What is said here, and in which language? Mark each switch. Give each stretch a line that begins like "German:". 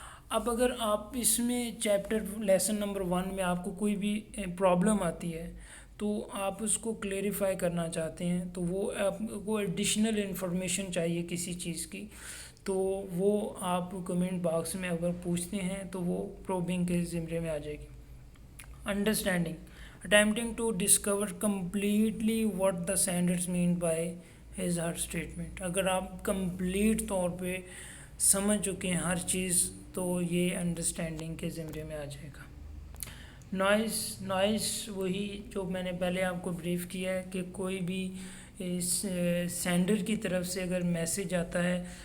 Urdu: اب اگر آپ اس میں چیپٹر لیسن نمبر 1 میں آپ کو کوئی بھی پرابلم آتی ہے تو آپ اس کو کلیریفائی کرنا چاہتے ہیں، تو وہ آپ کو ایڈیشنل انفارمیشن چاہیے کسی چیز کی، تو وہ آپ کمنٹ باکس میں اگر پوچھتے ہیں تو وہ پروبنگ کے زمرے میں آ جائے گی.
English: Understanding, attempting to discover completely what the senders mean by his her statement.
Urdu: اگر آپ کمپلیٹ طور پہ سمجھ چکے ہیں ہر چیز، تو یہ انڈرسٹینڈنگ کے زمرے میں آ جائے گا. نوائز وہی جو میں نے پہلے آپ کو بریف کیا ہے کہ کوئی بھی سینڈر کی طرف سے اگر میسیج آتا ہے